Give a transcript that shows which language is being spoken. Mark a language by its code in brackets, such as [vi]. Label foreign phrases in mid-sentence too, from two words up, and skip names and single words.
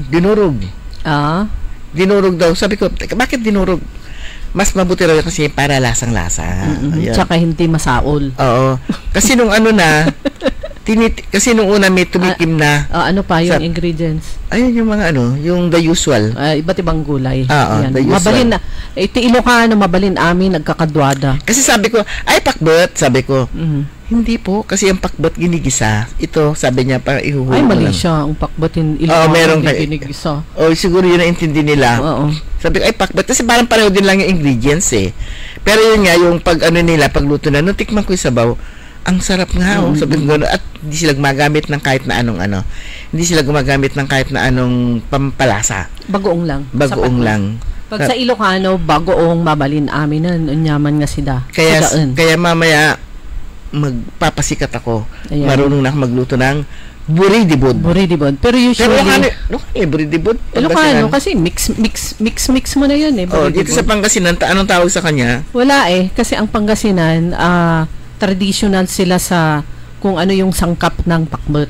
[tl] Dinurog. Dinurog daw. Sabi ko, bakit dinurog? Mas mabuti raw kasi para lasang-lasa. Tsaka hindi masaol. Oo. Kasi nung kasi nung una may tumikim na. Ano pa yung ingredients? Ayun yung mga yung [en] the usual. [tl] Iba't ibang gulay. [en] The usual. [ilo] Mabalin na. Ti Ilocano, mabalin amin, nagkakadwada. [tl] Kasi sabi ko, pakbet, sabi ko. Hindi po, kasi ang pakbet ginigisa. Ito, sabi niya, para ihuhulog. Ay, mali siya. Ang pakbetin Ilocano ginigisa. Siguro yun ang intindi nila. Sabi ko, pakbet. Kasi parang pareho din lang yung ingredients Pero yun nga, yung pagluto na, nung tikman ko yung sabaw, ang sarap nga. Sabi ko, at hindi sila gumagamit ng kahit na anong Hindi sila gumagamit ng kahit na anong pampalasa. Bagoong lang. Bagoong lang. Pag sa Ilocano, [ilo] bagoong mabalin amin na, unyaman nga sida. [tl] Kaya mamaya, magpapasikat ako. Ayan. Marunong na ako magluto ng buridibud. Pero usually buridibud. Ilocano kasi mix mo na yun dito sa Pangasinan, anong tawag sa kanya? Wala kasi ang Pangasinan traditional sila sa kung ano yung sangkap ng pakbet.